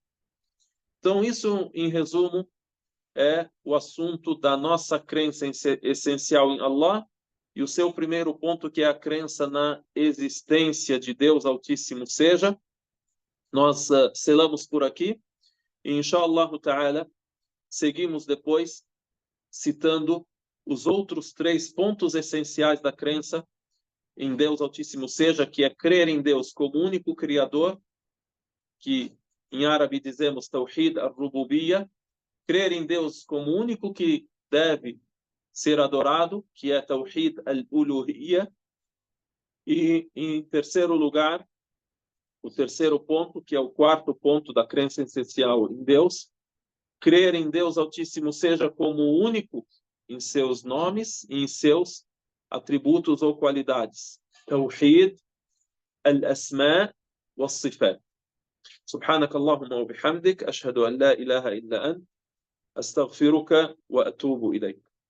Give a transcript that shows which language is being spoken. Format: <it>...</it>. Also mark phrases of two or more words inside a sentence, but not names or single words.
<pt>Então, isso, em resumo, é o assunto da nossa crença essencial em Allah, e o seu primeiro ponto, que é a crença na existência de Deus Altíssimo nós selamos por aqui, e</pt> <ar>إن شاء الله تعالى,</ar> <pt>seguimos depois citando os outros 3 pontos essenciais da crença em Deus Altíssimo que é crer em Deus como único Criador, que em árabe dizemos</pt> <ar>توحيد الربوبية,</ar> <pt>crer em Deus como único que deve ser adorado, que é</pt> <ar>توحيد الألوهية,</ar> <pt>e em terceiro lugar, o terceiro ponto, que é o quarto ponto da crença essencial em Deus, crer em Deus Altíssimo como único em seus nomes e em seus atributos ou qualidades.</pt> <ar>توحيد الأسماء والصفات. سبحانك اللهم وبحمدك أشهد أن لا إله إلا أنت أستغفرك وأتوب إليك.</ar>